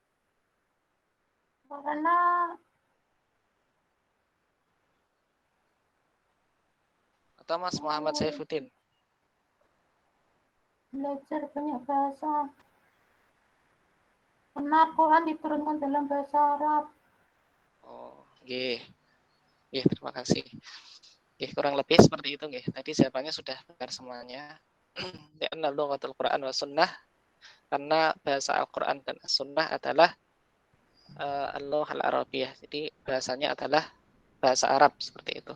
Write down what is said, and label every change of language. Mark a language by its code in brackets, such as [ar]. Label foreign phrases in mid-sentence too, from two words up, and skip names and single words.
[id] Karena Atau Mas Muhammad Syaifuddin. belajar banyak bahasa. Karena Al-Quran diturunkan dalam bahasa Arab. [jv] Oh, nggih. Nggih, [id] terima kasih. Nggih, kurang lebih seperti itu nggih. Tadi jawabannya sudah benar semuanya. [ar] لأن لغة القرآن والسنة, [id] karena bahasa Al-Qur'an dan As-Sunnah adalah [ar] اللغة العربية. [id] Jadi bahasanya adalah bahasa Arab seperti itu.